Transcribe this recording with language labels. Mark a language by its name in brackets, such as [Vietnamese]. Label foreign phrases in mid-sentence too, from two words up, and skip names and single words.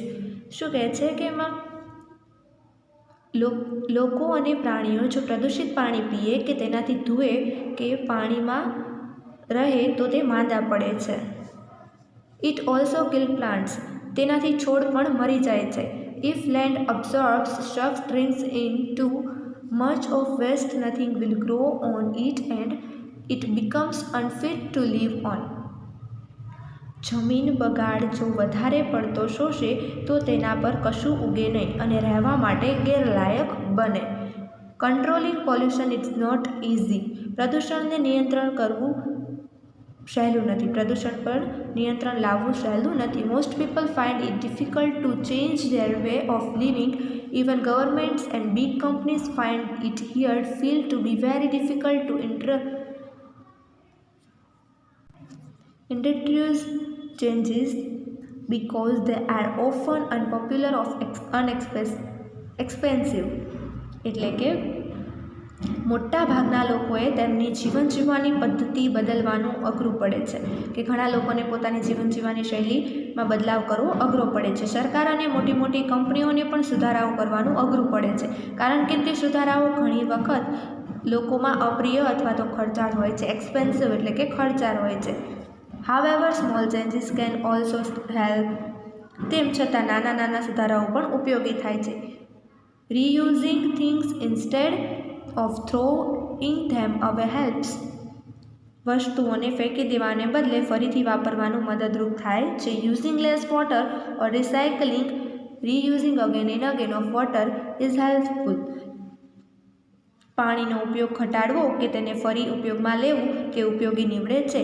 [Gujarati] શું કહે છે કે એમાં લોકો અને પ્રાણીઓ જો પ્રદૂષિત પાણી પીએ કે તેનાથી ધુએ કે પાણીમાં રહે તો તે માંદા પડે છે. [English] It also kill plants. [Gujarati] તેનાથી છોડ પણ મરી જાય છે. [English] If land absorbs sucks drinks into much of waste, nothing will grow on it and it becomes unfit to live on. [Gujarati] જમીન બગાડ જો વધારે પડતો શોષે તો તેના પર કશું ઉગે નહીં અને રહેવા માટે ગેરલાયક બને. [English] Controlling pollution is not easy. [Gujarati] પ્રદૂષણને નિયંત્રણ કરવું સહેલું નથી. પ્રદૂષણ પર નિયંત્રણ લાવવું સહેલું નથી. [English] Most people find it difficult to change their way of living. Even governments and big companies find it here feel to be very difficult to introduce changes because they are often unpopular or expensive. [Gujarati] એટલે કે મોટા ભાગના લોકોએ તેમની જીવન જીવવાની પદ્ધતિ બદલવાનું અઘરું પડે છે કે ઘણા લોકોને પોતાની જીવન જીવવાની શૈલીમાં બદલાવ કરવો અઘરો પડે છે. સરકાર અને મોટી મોટી કંપનીઓને પણ સુધારાઓ કરવાનું અઘરું પડે છે કારણ કે તે સુધારાઓ ઘણી વખત લોકોમાં અપ્રિય અથવા તો ખર્ચાળ હોય છે. એક્સપેન્સિવ એટલે કે ખર્ચાળ હોય છે. [English] However, small changes can also help. [Gujarati] તેમ છતાં નાના નાના સુધારાઓ પણ ઉપયોગી થાય છે. [English] Reusing things instead of throwing them away helps. [Gujarati] વસ્તુઓને ફેંકી દેવાને બદલે ફરીથી વાપરવાનું મદદરૂપ થાય છે. [English] Using less water or recycling reusing again and again of water is helpful. [Gujarati] પાણીનો ઉપયોગ ઘટાડવો કે તેને ફરી ઉપયોગમાં લેવું તે ઉપયોગી નીવડે છે.